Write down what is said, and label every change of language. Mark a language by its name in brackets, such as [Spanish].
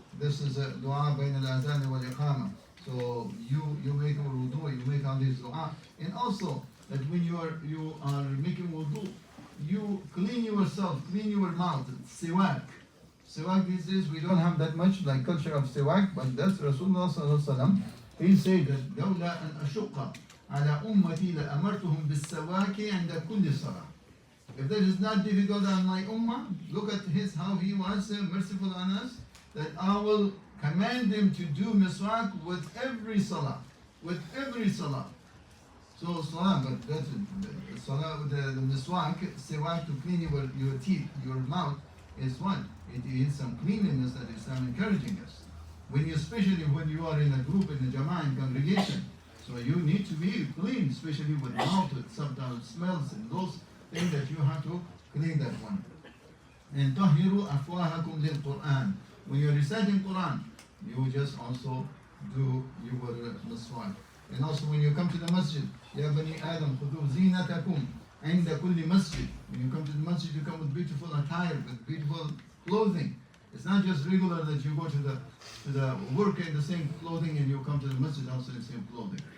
[English] This is dua [Arabic] بين الأذان والإقامة. [English] So you make wudu, you make all these dua, and also that when you are making wudu, you clean yourself, clean your mouth. Siwak. Siwak these days we don't have that much like culture of siwak, but that's Rasulullah sallallahu alaihi wasallam. He said that [Arabic] لولا أن أشق على أمتي لأمرتهم بالسواك عند كل صلاة. [English] If that is not difficult on my ummah, look at how he was merciful on us, that I will command them to do miswak with every salah. With every salah. So salah, but that's salah, the miswak, siwak, to clean your teeth, your mouth, is what? It is some cleanliness that Islam encouraging us. Especially when you are in a group, in a jama'ah, in congregation, so you need to be clean, especially with mouth, with sometimes smells and those things that you have to clean that one. [Arabic] And طهروا أفواهكم للقرآن. [English] When you're reciting Quran, you just also do your miswak. And also when you come to the masjid, [Arabic] يا بني آدم خذوا زينتكم عند كل مسجد. [English] When you come to the masjid, you come with beautiful attire, with beautiful clothing. It's not just regular that you go to the work in the same clothing and you come to the masjid also in the same clothing.